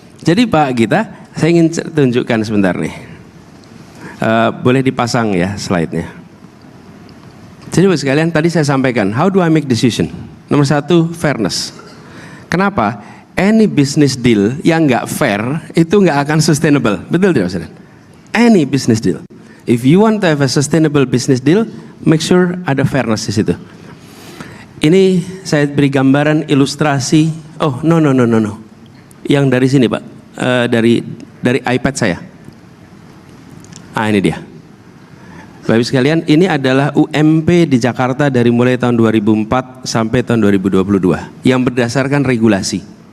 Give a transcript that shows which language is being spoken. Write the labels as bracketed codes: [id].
[id] Jadi Pak Gita, saya ingin tunjukkan sebentar nih. Boleh dipasang ya slide-nya. Jadi Bapak sekalian, tadi saya sampaikan, [en] how do I make decision? [id] Nomor satu, fairness. Kenapa? Any business deal yang nggak fair itu nggak akan sustainable, betul tidak saudara? [en] Any business deal, if you want to have a sustainable business deal, make sure [id] ada fairness di situ. Ini saya beri gambaran ilustrasi. Oh no, yang dari sini Pak, dari iPad saya. Ini dia. Bapak sekalian, ini adalah UMP di Jakarta dari mulai tahun 2004 sampai tahun 2022 yang berdasarkan regulasi.